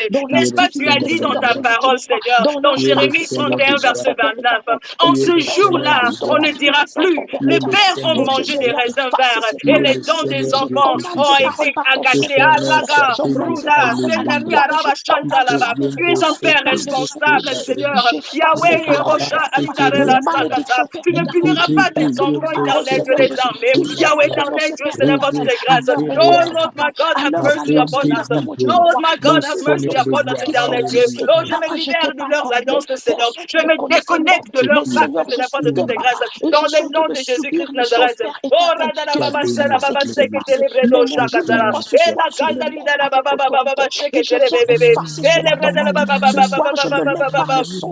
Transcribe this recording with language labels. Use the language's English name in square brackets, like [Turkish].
[French] N'est-ce pas, tu as dit dans ta parole, Seigneur, dans Jérémie 31, verset 29, en ce jour-là, on ne dira plus, les pères ont mangé des raisins verts et les dents des enfants ont été agacées. Alaga, Ruda, Sendami, Araba, Chantalaba. Tu es un père responsable, Seigneur. Yahweh, Rocha, Alitarela, Sakata. Tu ne puniras pas tes enfants, éternel, Dieu des armées. Yahweh, éternel, Dieu, c'est n'importe les grâces. [English] Oh, Lord, my God, have mercy upon us. Lord, my God, have mercy upon us, [French] éternel Dieu. Oh, je me libère de leurs alliances, Seigneur. Je me déconnecte de leur pacte, de n'importe toutes les grâces. Dans le nom de Jésus-Christ Nazareth. Oh, Radala Baba Sala Baba Sekete Lebredo Shakatara. Et la Kandalida la Baba Baba Shekete Lebebe. Et le Bradala Baba Baba.